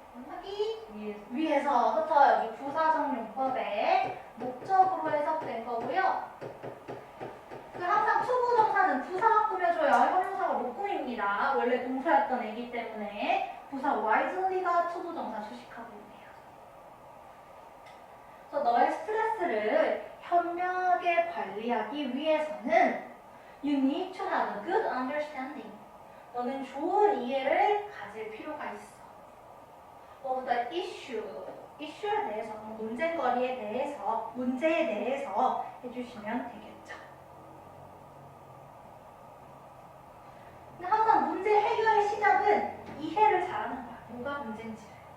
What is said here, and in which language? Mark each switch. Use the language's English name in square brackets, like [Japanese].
[Korean] 하기 위해서. 그쵸? 여기 부사정용법의 목적으로 해석된 거고요. 항상 투부정사는 부사가 꾸며줘야 형용사가 못 꾸밉니다. 원래 동사였던 애기 때문에 부사 wisely가 투부정사 수식하고 있네요. 그래서 너의 스트레스를 현명하게 관리하기 위해서는 [English] you need to have a good understanding. [Korean] 너는 좋은 이해를 가질 필요가 있어. [English] of the issue. [Korean] issue에 대해서, 문제거리에 대해서, 문제에 대해서 해주시면 되겠죠. 근데 항상 문제 해결의 시작은 이해를 잘하는 거야. 뭐가 문제인지를.